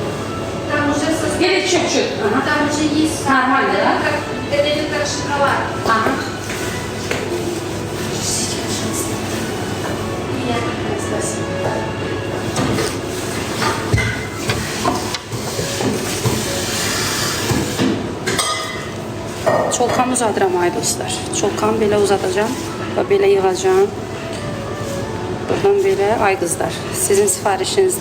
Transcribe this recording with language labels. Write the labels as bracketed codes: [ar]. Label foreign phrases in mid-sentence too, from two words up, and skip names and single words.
[ru] Там уже состоит. Или чуть-чуть. Ага. Там уже есть. Нормально, да? Это идет как шоколад. Ага. Спасибо. [az] Çolkamı uzadıram ay dostlar. Çolkamı belə uzadacağım və belə yığacağım. Buradan belə ay qızlar. Sizin sifarişinizlə.